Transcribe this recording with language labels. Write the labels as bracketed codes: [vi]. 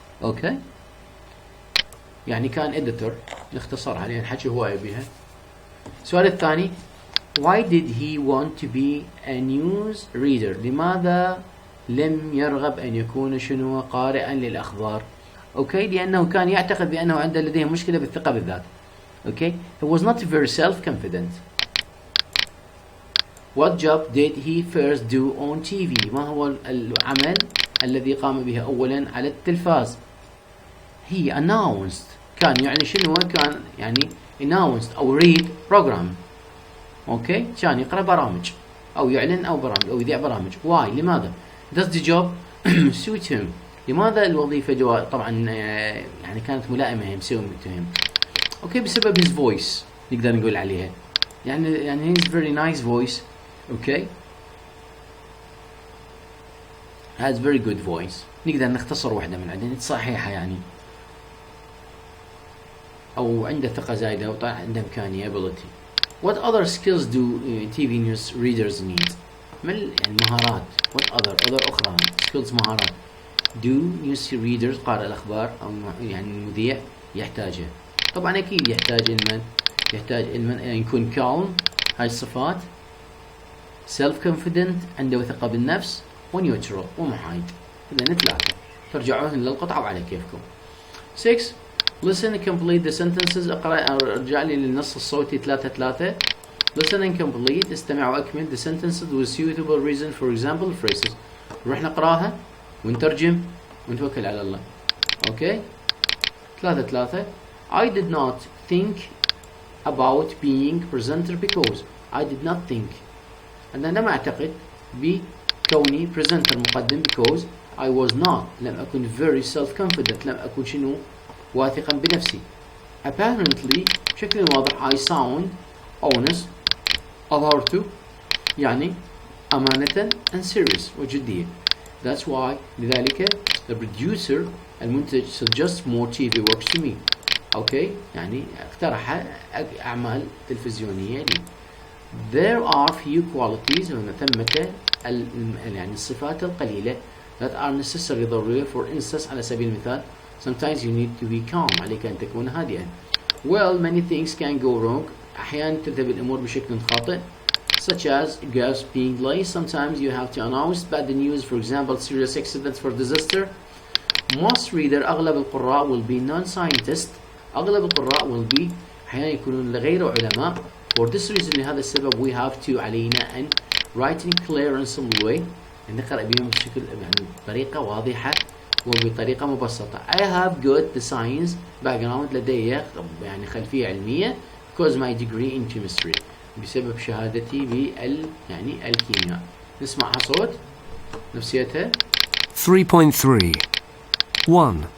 [ar] اوكي، يعني كان editor، نختصر عليه نحكي هواية بها. السؤال الثاني [en] why did he want to be a news reader؟ [ar] لماذا لم يرغب أن يكون شنو قارئا للأخبار؟ اوكي، لأنه كان يعتقد بأنه عنده لديه مشكلة بالثقة بالذات. [en] Okay, he was not very self-confident. what job did he first do on TV؟ [ar] ما هو العمل الذي قام به أولا على التلفاز؟ [en] he announced، [ar] كان يعني شنو؟ كان يعني announced أو [en] read program. [ar] اوكي، كان يقرأ برامج أو يعلن أو برامج أو يذيع برامج. why؟ لماذا؟ does the job suit him؟ لماذا الوظيفة طبعا يعني كانت ملائمة هم. [en] okay, [ar] بسبب [en] his voice [ar] نقدر نقول عليها، يعني [en] his very nice voice. Okay, has very good voice. [ar] نقدر نختصر واحدة من عندنا صحيحة يعني، أو عنده ثقة زايدة أو عنده إمكانية ability. [en] what other skills do TV news readers need؟ [ar] يعني مهارات. [en] what other [ar] أخرى skills مهارات [en] do news readers [ar] قارئ الأخبار أو يعني المذيع يحتاجها؟ طبعا أكيد يحتاج علما أن يكون calm، هاي الصفات، [en] self confident [ar] عنده ثقة بالنفس، ونيوترال ومحايد. إذا ثلاثة، ترجعون للقطعة وعلى كيفكم. [en] 6 listen and complete the sentences. [ar] ارجع لي للنص الصوتي [en] 3 listen and complete، [ar] استمع واكمل [en] the sentences with suitable reason for example phrases. [ar] نروح نقراها ونترجم ونتوكل على الله. [en] okay, 3 I did not think about being presenter because I did not think، [ar] أنا لم أعتقد بكوني [en] presenter مقدم because I was not، [ar] لم أكن [en] very self-confident، [ar] لم أكن شنو واثقا بنفسي. [en] apparently [ar] بشكل واضح [en] I sound honest، [ar] أظهرت يعني أمانة [en] and serious [ar] وجدية. [en] that's why لذلك the producer المنتج suggests more TV works to me. [ar] اوكي، يعني اقترح أعمال تلفزيونية لي. [en] there are few qualities، [ar] ثمة يعني الصفات القليلة [en] that are necessary ضرورية. for instance [ar] على سبيل المثال [en] sometimes you need to be calm، [ar] عليك أن تكون هادئا. [en] well many things can go wrong، [ar] أحيانا تذهب الأمور بشكل خاطئ [en] such as gas being late. sometimes you have to announce bad news، for example serious accidents for disaster. most reader [ar] أغلب القراء [en] will be non-scientist، أغلب القراء will be [ar] أحيانا يكونون غير علماء. [en] for this reason [ar] لهذا السبب [en] we have to [ar] علينا أن [en] write in clear and simple way، [ar] أن نقرأ بهم بشكل يعني بطريقة واضحة وبطريقة مبسطة. [en] I have got the science background، [ar] لدي يعني خلفية علمية [en] because my degree in chemistry، [ar] بسبب شهادتي يعني الكيمياء. نسمعها صوت نفسيتها. 3.3 1.